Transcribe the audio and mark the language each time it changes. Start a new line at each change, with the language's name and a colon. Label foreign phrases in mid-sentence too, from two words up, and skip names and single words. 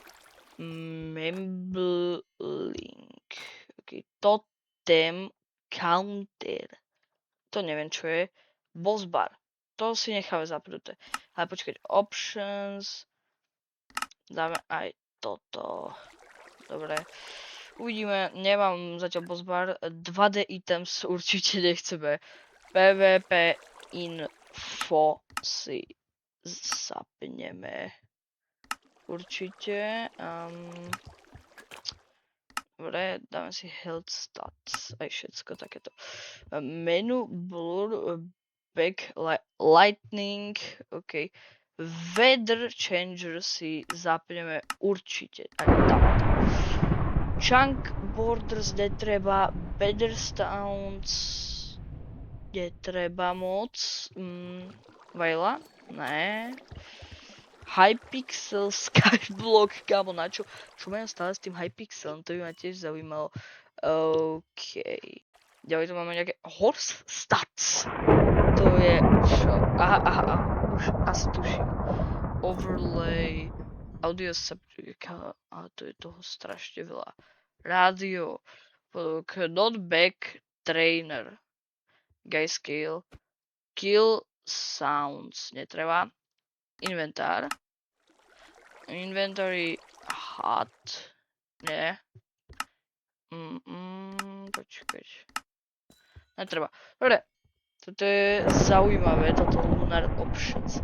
English: Membling. Ok, totem counter.
Slovak: To neviem čo je.
English: Boss bar.
Slovak: To si necháme zapnuté. Ale počkať, options. Dáme aj toto. Dobre. Uvidíme, nemám zatiaľ
English: boss bar. 2D items
Slovak: určite nechceme.
English: PvP info
Slovak: si zapneme. Určite. Dobre, dáme si
English: health stats.
Slovak: Aj všetko takéto.
English: Menu blur back lightning.
Slovak: OK.
English: Weather changer
Slovak: si zapneme určite. Aj tam.
English: Chunk borders
Slovak: netreba.
English: Better sounds
Slovak: netreba moc. Vajla? Ne. Hypixel skyblock, kámo, na čo? Čo majú stále s tým Hypixelom? To by ma tiež zaujímalo. OK. Ďalej tu máme nejaké
English: horse stats.
Slovak: To je čo? Aha. Už asi tuším.
English: Overlay. Audio subject.
Slovak: A to je toho strašne veľa.
English: Radio. Knockback trainer. Guy scale. Kill sounds.
Slovak: Netreba. Inventár.
English: Inventory hat.
Slovak: Nie. Počkať. Netreba. Dobre. Toto je zaujímavé, toto Lunar Options.